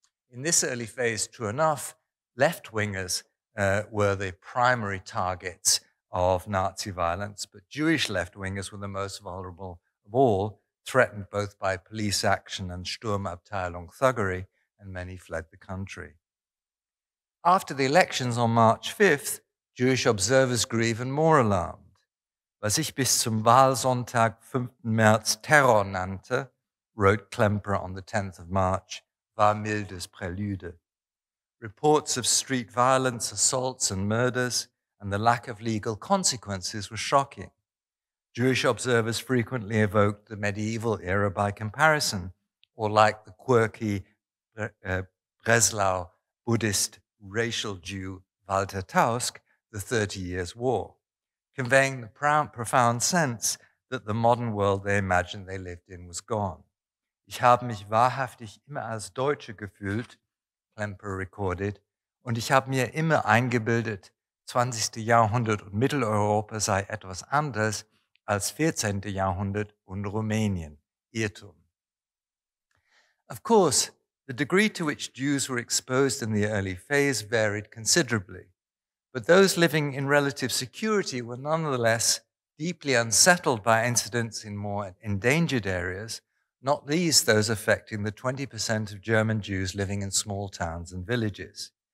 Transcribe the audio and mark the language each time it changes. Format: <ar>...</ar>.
<en>In this early phase, true enough, left-wingers were the primary targets of Nazi violence, but Jewish left-wingers were the most vulnerable of all, threatened both by police action and Sturmabteilung thuggery, and many fled the country. After the elections on March 5th, Jewish observers grew even more alarmed.</en> <de>Was ich bis zum Wahlsonntag 5. März Terror nannte,</de> <en>wrote Klemperer on the 10th of March,</en> <de>war mildes Prälude.</de> <en>Reports of street violence, assaults and murders, and the lack of legal consequences were shocking. Jewish observers frequently evoked the medieval era by comparison, or like the quirky Breslau Buddhist racial Jew Walter Tausk, the 30 Years' War, conveying the profound sense that the modern world they imagined they lived in was gone.</en> <de>Ich habe mich wahrhaftig immer als Deutsche gefühlt,</de> <en>Klemperer recorded,</en> <de>und ich habe mir immer eingebildet, 20. Jahrhundert und Mitteleuropa sei etwas anderes als 14. Jahrhundert und Rumänien. Irrtum.</de> <en>Of course, the degree to which Jews were exposed in the early phase varied considerably, But those living in relative security were nonetheless deeply unsettled by incidents in more endangered areas, not least those affecting the 20% of German Jews living in small towns and villages.</en>